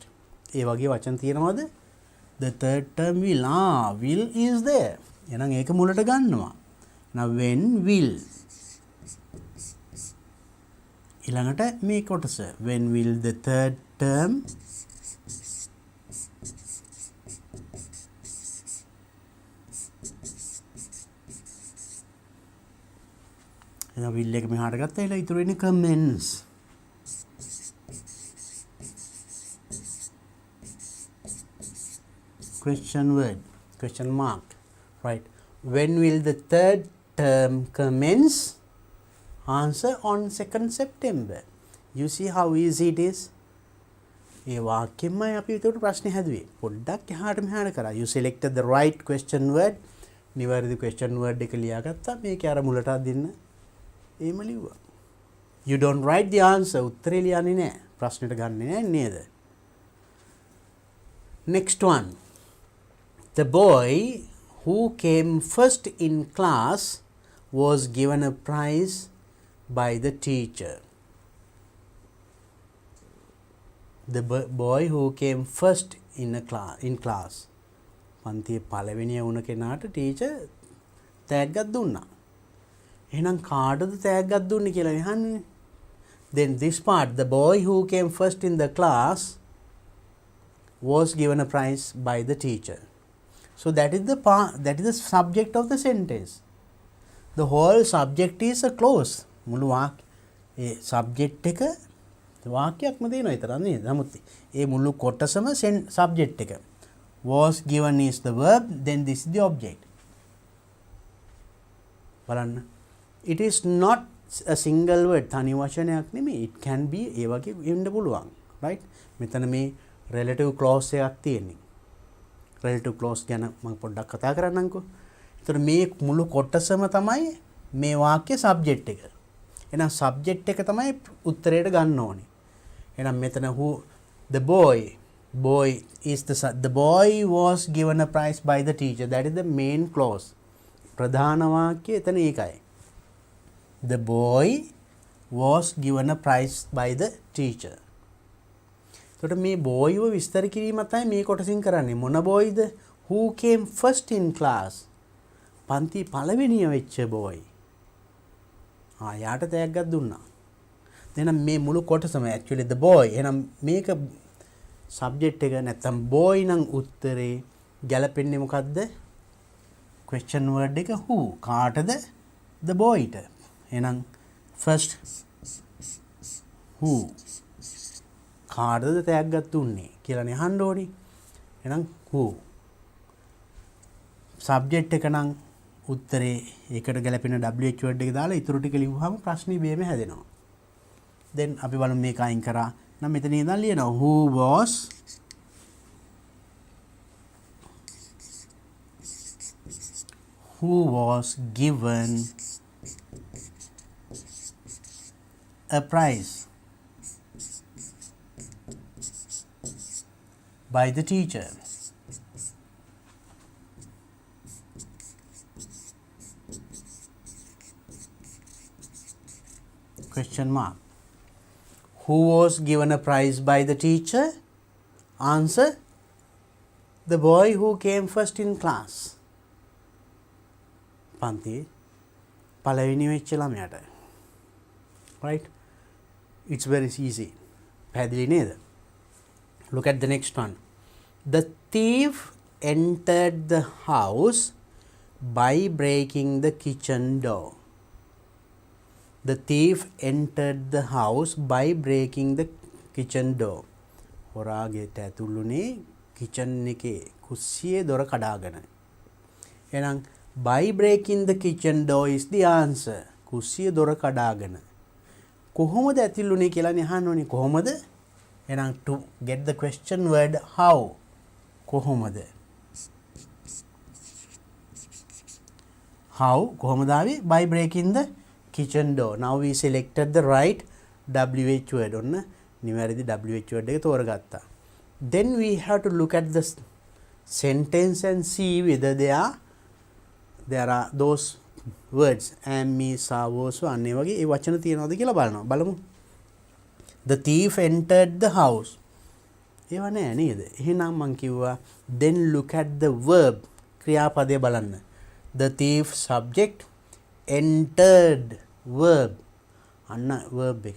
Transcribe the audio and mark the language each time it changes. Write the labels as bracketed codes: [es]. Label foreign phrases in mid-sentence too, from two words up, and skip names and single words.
[si] ඒ වගේ වචන තියෙනවද? [en] The third term will. Will is there. [si] එහෙනම් ඒක මුලට ගන්නවා. [en] Now when will. [si] ඊළඟට මේ කොටස [en] when will the third term [si] එහෙනම් will එක මෙහාට ගත්තා. ඊළඟ ඉතුරු වෙන්නේ commence. [en] Question word, question mark, right? When will the third term commence? Answer on 2nd September. You see how easy it is? [si] ඒ වාක්‍යෙන්මයි අපි ඒකට ප්‍රශ්නේ හැදුවේ. පොඩ්ඩක් එහාට මෙහාට කරා. [en] You selected the right question word. [si] නිවැරදි [en] question word [si] එක ලියාගත්තා. මේක අර මුලට අදින්න. එහෙම ලිව්වා. [en] You don't write the answer. [si] උත්තරේ ලියන්නේ නැහැ. ප්‍රශ්නෙට ගන්නෙ නැහැ නේද? [en] Next one. The boy who came first in class was given a prize by the teacher. The boy who came first in class. [si] පන්තියේ පළවෙනිය වුණ කෙනාට ටීචර් තෑග්ගක් දුන්නා. එහෙනම් කාටද තෑග්ගක් දුන්නේ කියලා අහන්නේ. [en] Then this part, the boy who came first in the class was given a prize by the teacher. So that is the subject of the sentence. The whole subject is a clause. [si] මුළු ඒ subject එක වාක්‍යයක්ම දෙනවා විතරක් නේද? නමුත් ඒ මුළු කොටසම subject එක. [en] Was given is the verb, then this is the object. බලන්න. It is not a single word. [si] තනි වචනයක් නෙමෙයි. [en] It can be [si] ඒ වගේ වෙන්න පුළුවන්. right? මෙතන මේ [en] relative clause [si] එකක් තියෙන්නේ. [en] relative clause [si] ගැන මම පොඩ්ඩක් කතා කරන්නම්කෝ. ඒතර මේ මුළු කොටසම තමයි මේ වාක්‍ය subject එක. එහෙනම් subject එක තමයි උත්තරයට ගන්න ඕනේ. එහෙනම් මෙතන [en] the boy is the boy was given a prize by the teacher. That is the main clause. [si] ප්‍රධාන වාක්‍ය එතන ඒකයි. [en] The boy was given a prize by the teacher. [si] එතකොට මේ boy ව විස්තර කිරීම තමයි මේ කොටසින් කරන්නේ. මොන boyද? [en] Who came first in class. [si] පන්ති පළවෙනිය වෙච්ච boy. යාට තෑග්ගක් දුන්නා. එහෙනම් මේ මුළු කොටසම [en] actually the boy. [si] එහෙනම් මේක subject එක නැත්තම් boy නම් උත්තරේ ගැලපෙන්නේ මොකද්ද? [en] question word එක who. කාටද? the boyට. එහෙනම් first who. [si] කාටද තෑග්ගක් දුන්නේ කියලානේ අහන්න ඕනි. එහෙනම් who. subject එක නම් උත්තරේ ඒකට ගැලපෙන [en] WH word [si] එක දාලා ඊටු ටික ලිව්වහම ප්‍රශ්නේ බේම හැදෙනවා. then අපි බලමු මේක අයින් කරා. නම් මෙතන ඉඳන් ලියනවා [en] who was given a prize by the teacher. Question mark. Who was given a prize by the teacher? Answer, the boy who came first in class. [si] පන්ති පළවෙනි වෙච්ච ළමයාට. [en] right? It's very easy. [si] පැහැදිලි නේද? [en] Look at the next one. The thief entered the house by breaking the kitchen door. The thief entered the house by breaking the kitchen door. [si] හොරාගෙට ඇතුළුනේ kitchen එකේ කුස්සියේ දොර කඩාගෙන. [en] එහෙනම් by breaking the kitchen door is the answer. [si] කුස්සියේ දොර කඩාගෙන. කොහොමද ඇතුළුනේ කියලානේ අහන්න ඕනේ. කොහොමද? [en] එහෙනම් to get the question word how. [si] කොහොමද? how කොහොමද ආවේ? [en] by breaking the kitchen door. Now we selected the right WH word. [si] ඔන්න නිවැරදි [en] WH word [si] එක තෝරගත්තා. [en] Then we have to look at the sentence and see whether there are those words am, me, sa, was [si] අන්නේ වගේ ඒ වචන තියෙනවද කියලා බලනවා. බලමු. [en] The thief entered the house. [si] ඒව නෑ නේද? එහෙනම් මං කිව්වා [en] then look at the verb. [si] ක්‍රියාපදය බලන්න. [en] The thief subject, entered verb. [si] අන්න verb එක.